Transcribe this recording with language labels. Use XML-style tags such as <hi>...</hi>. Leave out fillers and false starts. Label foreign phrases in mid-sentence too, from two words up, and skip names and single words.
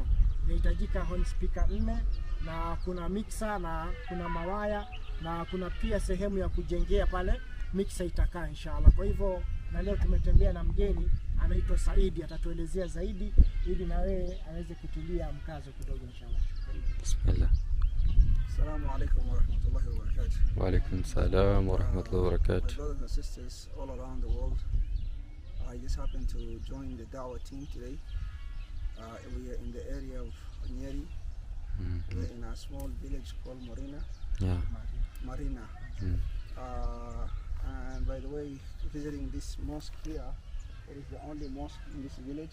<sw>Inahitajika</sw> <en>home speaker</en> <sw>4 na kuna mixer na kuna mawaya na kuna pia sehemu ya kujengea pale mixer itakaa inshallah. Kwa hivyo na leo tumetembea na mgeni anaitwa Saidi, atatuelezea zaidi ili na wewe aweze kutilia mkazo kidogo inshallah. Bismillah.</sw> <ar>السلام عليكم ورحمة الله وبركاته. وعليكم السلام ورحمة الله وبركاته.</ar> <en>Brothers and sisters all around the world, I just happened to join the Dawah team today. We are in the area of Nyeri. We're in a small village called Marina. Yeah. Marina. And by the way, visiting this mosque here, it is the only mosque in this village.</en>